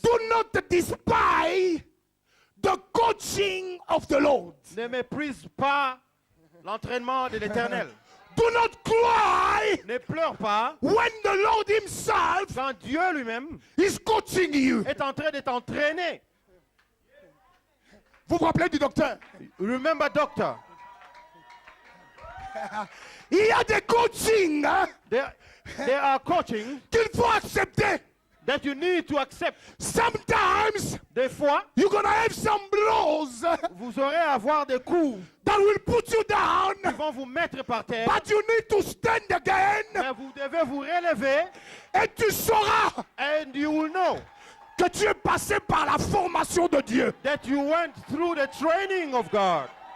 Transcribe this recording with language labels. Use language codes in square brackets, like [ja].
[en] Do not despise the coaching of the Lord. [fr] Ne méprise pas l'entraînement de l'Éternel. [en] Do not cry [fr] Ne pleure pas [en] when the Lord himself [fr] quand Dieu lui-même [en] is coaching you. [fr] est en train de t'entraîner. Vous vous rappelez du docteur? [en] Remember, doctor, [fr] Il y a des coachings hein, [en] there are coaching [fr] qu'il faut accepter. [en] that you need to accept. Sometimes [fr] Des fois, [en] you're gonna have some blows [fr] vous aurez à avoir des coups [en] that will put you down, [fr] qui vont vous mettre par terre, [en] but you need to stand again, [fr] mais vous devez vous relever et tu sauras [en] and you will know [fr] que tu es passé par la formation de Dieu. [en] that you went through the training of God.